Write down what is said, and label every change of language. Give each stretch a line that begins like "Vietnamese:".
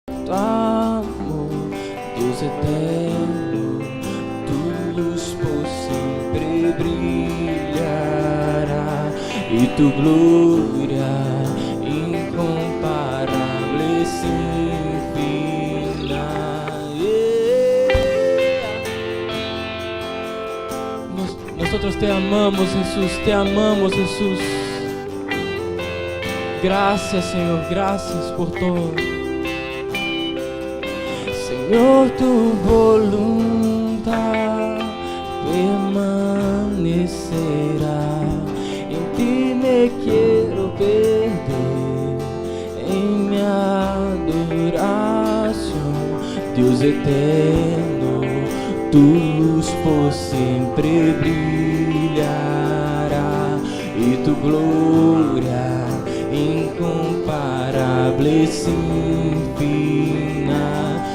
Portuguese: tu amor, Deus eterno, tu luz por sempre brilhará e tu glória incomparável sem final.
Spanish: Nosotros te amamos, Jesús, te amamos, Jesús. Gracias, Señor, gracias por todo. Señor, tu voluntad permanecerá. En ti me quiero perder, en mi adoración. Dios eterno,
Portuguese: tu luz por sempre brilhará e tu glória incomparável sem final.